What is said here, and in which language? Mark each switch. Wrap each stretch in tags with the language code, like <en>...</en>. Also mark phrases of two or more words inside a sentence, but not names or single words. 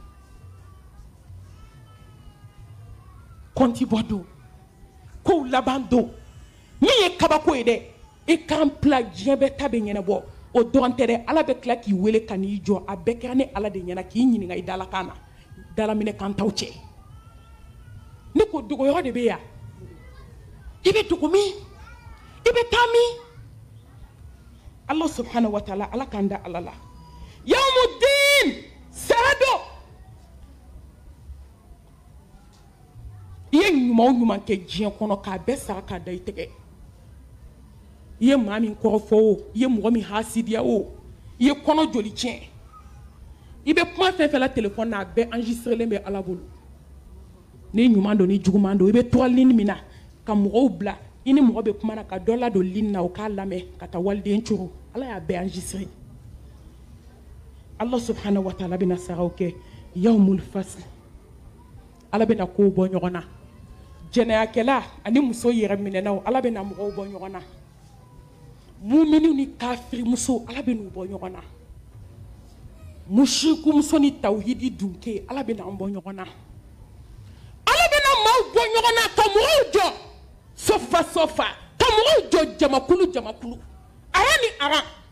<bm>kɔnti bɔ don kow laban don min ye kabako ye dɛ i k'an bila diɲɛ bɛɛ ta bɛ ɲɛnabɔ o dɔrɔn tɛ dɛ ala bɛ tila k'i wele ka n'i jɔ a bɛɛ kɛra ni ala de ɲɛna k'i ɲininka i dalakan na dalaminɛkan t'aw cɛ ne ko dogoyɔrɔ de bɛ yan i bɛ dogo min i bɛ taa min Allah</bm> <ar>سبحانه وتعالى</ar> <bm>ala k'an da ala la yawmuddin sara don i ye ɲuman o ɲuman kɛ diɲɛ kɔnɔ k'a bɛɛ sara k'a da i tɛgɛ i ye maa min kɔrɔfɔ o i ye mɔgɔ min hasidiya o i ye kɔnɔ joli tiɲɛ i bɛ kuma fɛn fɛn la téléphone na a bɛɛ enregistrelen bɛ ala bolo ni ɲuman don ni juguman don i bɛ tɔgɔ ligne min na ka mɔgɔw bila i ni mɔgɔ bɛ kuma na ka dɔ ladon ligne na o k'a lamɛn ka taa waliden coro ala y'a bɛɛ enregistré Allah</bm> <ar>سبحانه وتعالى</ar> <bm>bɛna saraw kɛ</bm> <ar>يوم الفصل</ar> <bm>ala bɛna kow bɔ ɲɔgɔn na jɛnɛyakɛla ani muso yɛrɛ minɛnaw ala bɛna mɔgɔw bɔ ɲɔgɔn na muminiw ni kafiri muso ala bɛn'u bɔ ɲɔgɔn na mushiku muso ni tawhidi dunke ala bɛna an bɔ ɲɔgɔn na ala bɛna maaw bɔ ɲɔgɔn na ka mɔgɔw jɔ sofa sofa ka mɔgɔw jɔ jamakulu jamakulu ara ni ara</bm>